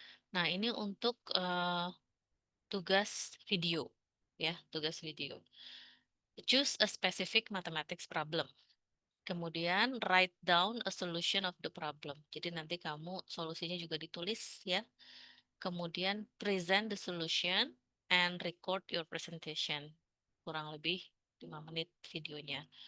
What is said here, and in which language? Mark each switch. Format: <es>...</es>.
<id>Nah, ini untuk tugas video, ya, tugas video.</id> <en>Choose a specific mathematics problem.</en> <id>Kemudian</id> <en>write down a solution of the problem.</en> <id>Jadi nanti kamu solusinya juga ditulis ya. Kemudian</id> <en>present the solution and record your presentation.</en> <id>Kurang lebih 5 menit videonya.</id>